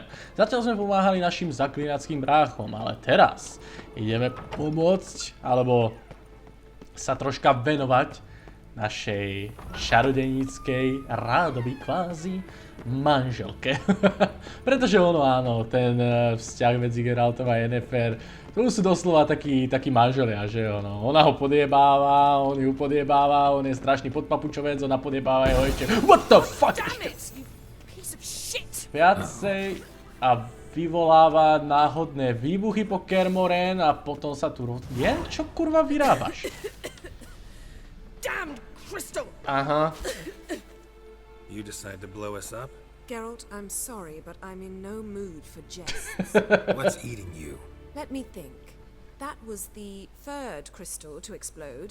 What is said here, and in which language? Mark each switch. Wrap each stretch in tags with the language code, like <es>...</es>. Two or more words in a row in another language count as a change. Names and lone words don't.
<sk>Zatiaľ sme pomáhali našim zaklínackým bráchom, ale teraz ideme pomôcť, alebo sa troška venovať našej čarodejníckej, rádoby kvázi manželke. Pretože ono áno, ten vzťah medzi Geraltom a Yennefer, to sú doslova takí manželia, že ono. Ona ho podjebáva, on ju podjebáva, on je strašný podpapučovec, ona podjebáva jeho ešte.</sk> <en>What the fuck?</en> <sk>Viacej a vyvoláva náhodné výbuchy po Kermoren a potom sa tu rozbije. Čo kurva vyrábaš?</sk> <en>Damn crystal!</en> <sk>Aha.</sk> <en>You decide to blow us up? Geralt, I'm sorry, but I'm in no mood for jests. What's eating you? Let me think. That was the third crystal to explode.</en>